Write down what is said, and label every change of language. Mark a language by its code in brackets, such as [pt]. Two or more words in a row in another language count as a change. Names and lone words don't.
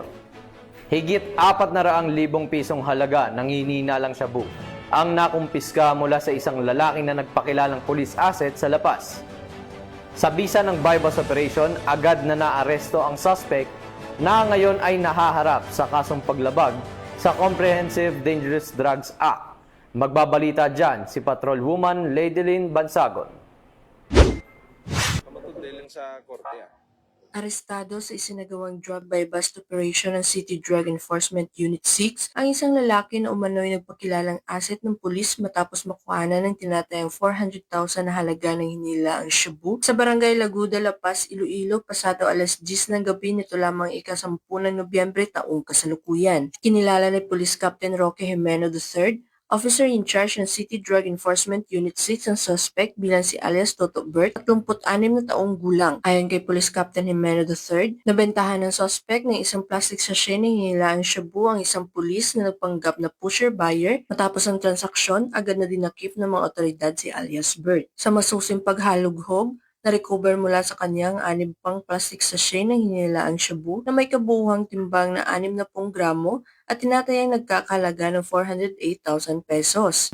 [tl] Higit 400,000 pisong halaga ng hinihinalang shabu ang nakumpiska mula sa isang lalaki na nagpakilalang [en] police asset [tl] sa La Paz. Sa bisa ng [en] bypass operation, [tl] agad na naaresto ang suspect na ngayon ay nahaharap sa kasong paglabag sa Comprehensive Dangerous Drugs Act. Magbabalita dyan si Patrolwoman Ladylin Bansagon. Arestado sa isinagawang [en] drug buy-bust operation [tl] ng City Drug Enforcement Unit 6 ang isang lalaki na umano'y nagpakilalang asset ng pulis matapos makuhanan ng tinatayang 400,000 na halaga ng hinilaang shabu sa Barangay Laguda, La Paz, Iloilo, pasado alas 10 ng gabi nito lamang ika-10 ng Nobyembre taong kasalukuyan. Kinilala ni Police Captain Roque Jimeno III, [en] Officer in charge [tl] ng City Drug Enforcement Unit 6 ang suspect bilang si alias Toto Bert, 36 na taong gulang. Ayon kay Police Captain Jimeno III, nabentahan ng suspect ng isang [en] plastic sachet [tl] na hinilaang shabu ang isang pulis na nagpanggap na pusher-buyer. Matapos ang transaksyon, agad na dinakip ng mga otoridad si alias Bert. Sa masusing paghalughog, na-recover mula sa kanyang 6 pang [en] plastic sachet [tl] ng hinilaang shabu na may kabuuhang timbang na 60 gramo at tinatayang nagkakalaga ng 408,000 pesos.